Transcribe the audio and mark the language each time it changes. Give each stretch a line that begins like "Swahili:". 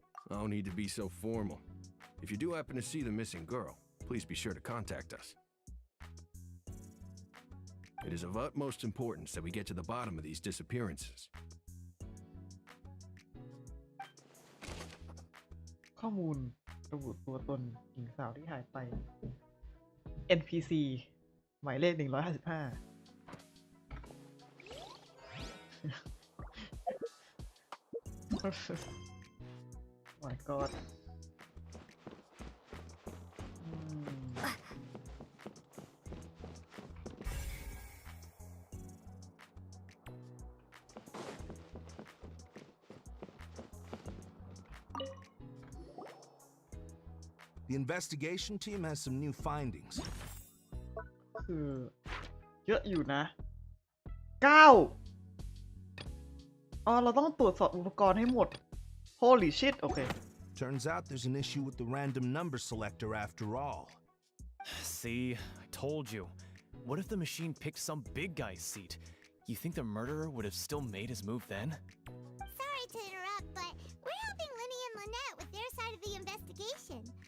English: No need to be so formal. If you do happen to see the missing girl, please be sure to contact us. It is of utmost importance that we get to the bottom of these disappearances.
Thai: ข้อมูลระบุตัวตนหญิงสาวที่หายไป NPC หมายเลข 155
English: My God The investigation team has some new findings.
Thai: คือเยอะอยู่นะ9อ๋อเราต้องตรวจสอบอุปกรณ์ให้หมด
English: Holy shit
Thai: โอเค
English: Turns out there's an issue with the random number selector after all. See, I told you. What if the machine picked some big guy's seat? You think the murderer would have still made his move then? Sorry to interrupt, but we're helping Linny and Lynette with their side of the investigation.